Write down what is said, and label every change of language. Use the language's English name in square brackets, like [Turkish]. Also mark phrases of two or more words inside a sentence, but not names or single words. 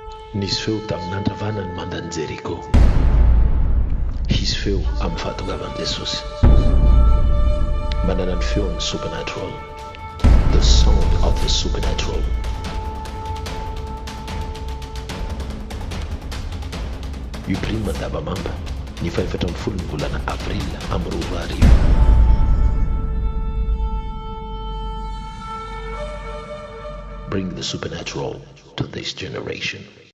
[Malagasy] Nisy feo tamin'andravana ny mandan'i Jeriko. Hisy feo amin'ny fahatongavan'i Jesosy. Manana ny feon'ny supernatural. [English] The sound of the supernatural. [Malagasy] Io prime mandavamamba ny 14 ny volana avril amin'ny 10 arivo. [English] Bring the supernatural to this generation.